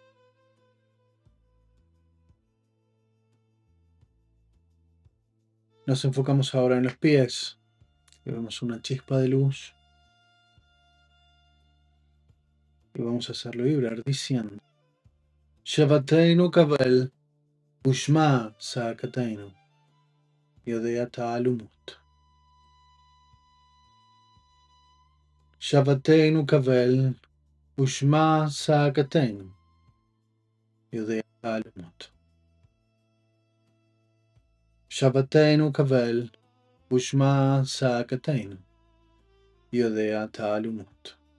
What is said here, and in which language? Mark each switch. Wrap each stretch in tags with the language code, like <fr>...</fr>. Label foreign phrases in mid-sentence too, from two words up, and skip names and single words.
<es>Nos enfocamos ahora en los pies y vemos una chispa de luz y vamos a hacerlo vibrar diciendo</es> <he>שועתנו קבל ושמע צעקתנו יודע תעלומות. שועתנו קבל ושמע צעקתנו יודע תעלומות. שועתנו קבל ושמע צעקתנו יודע תעלומות.</he>